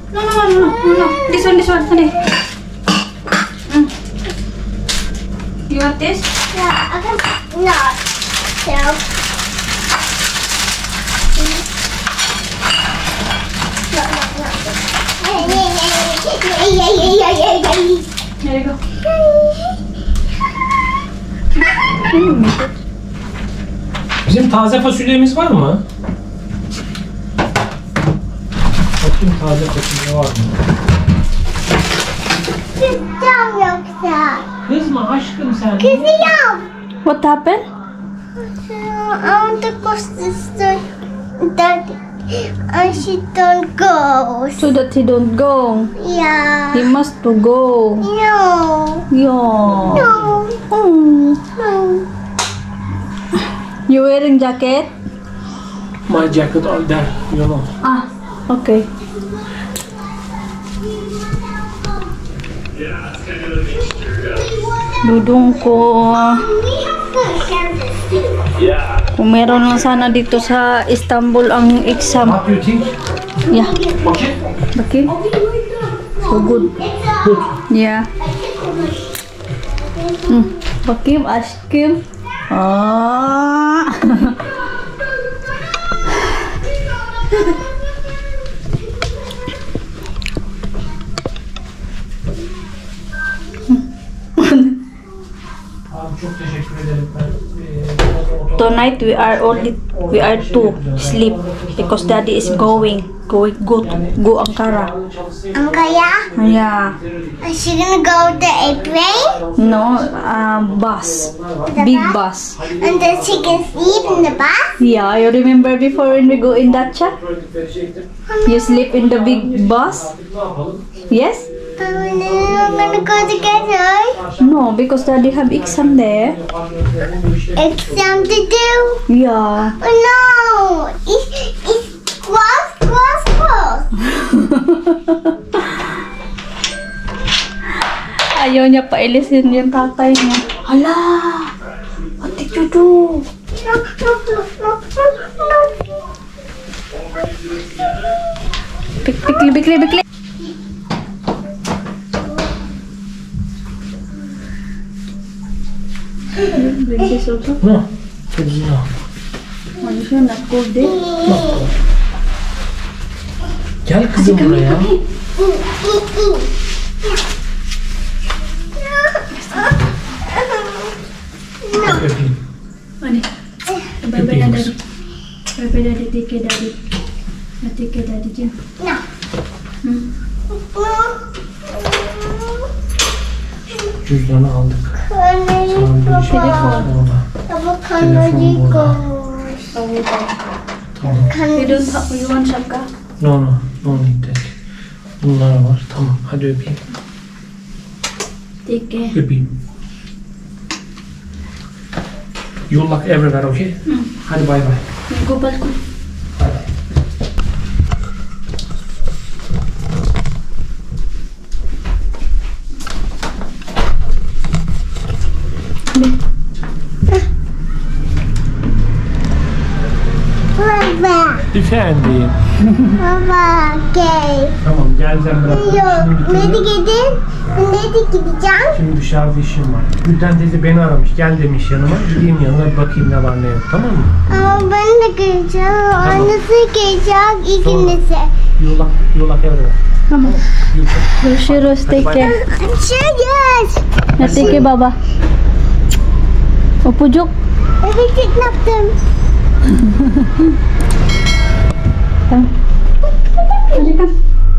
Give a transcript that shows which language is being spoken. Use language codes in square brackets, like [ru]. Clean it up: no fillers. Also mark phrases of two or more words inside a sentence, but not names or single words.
[en] No. This one. Honey. You want this? Yeah, I can not. So. There you go. [tr] Bizim taze fasulyemiz var mı? Bakayım taze fasulye var mı? Kızım yoksa. Kızma aşkım sen. Kızım. [en] What happened? I want to go to the store. Daddy. And she don't go. So that he don't go. Yeah. He must to go. No. Yeah. No. Oh. No. You wearing jacket? My jacket all there, you know. Ah, okay. [tl] Dudong ko. Kung meron lang sana dito sa Istanbul ang exam. [en] What do you think? Yeah. Okay. Okay. So good. Good. Yeah. [tr] Bakayım aşkım. Ah. Abi çok teşekkür ederim. [en] Tonight we are to sleep because daddy is go Ankara. Angaya? Yeah. Is she gonna go with the airplane? No, bus. Big bus. And then she can sleep in the bus? Yeah, you remember before when we go in Dacia? You sleep in the big bus? Yes? And then we're gonna go together. No, because daddy have exam there. Exam to do? Yeah. Oh no! It's close. [tl] Ayaw niya pailisin yung tatay niya. Hala! [en] What did you do? No. Bikli. Bring this also. No. No. [tl] Ano siya? [en] Not cold eh? [tr] Gel kızım buraya. Öpeyim. [tl] Ano? [en] Bye-bye na daddy. Bye-bye daddy. Take care daddy. Take care daddy dyan. No. [tr] Cüzdanı aldık. Telefon. Tamam. [en] You want şapka? No need that. [tr] Bunlar var. Tamam. Hadi öpeyim. [en] Take care. Öpeyim. You look everywhere, okay? [tr] Hadi bay bay. [en] Go balkon. [tr] Bay bay. Baba. Efendim. Baba, okay. Tamam geleceğim bırakın. Yok, nereye gideceğim? Şimdi dışarıda işim var. Gülden teyze beni aramış. Gel demiş yanıma. Gideyim yanına bir bakayım ne var ne yok. Tamam mı? Ama ben de geleceğim. Annesi gelecek, ikinize. [en] You look everywhere. [tr] Tamam. [en] You look. [tr] Görüşürüz. [en] Take care. Cheers! Take care baba. Upucuk. [tr] Evet, yaptım. Tamam. Hadi kan.